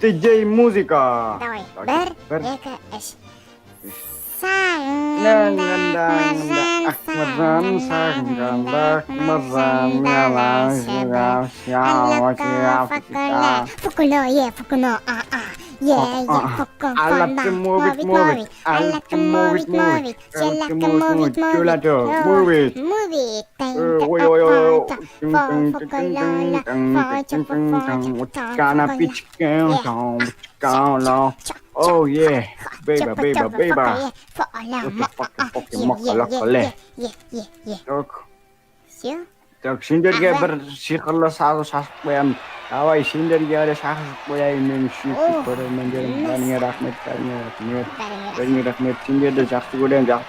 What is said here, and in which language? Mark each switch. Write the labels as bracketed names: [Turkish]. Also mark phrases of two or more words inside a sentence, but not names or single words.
[Kazakh] DJ музыка. [Russian] Давай, 1, 2, 3. [Kazakh] Сағынғанда Ақмаржан, сағынғанда Ақмаржан, Фукуно, [English] I like to move it. I like to move it. Oh yeah, baby. [Kazakh] Так, сендерге бір сиқырлы сазы шашып қоямын. Давай, сендерге әлі шашып қояйын, мен сүйікті көрермендерім. Бәріңе рахмет. Сендерді жақсы көрем.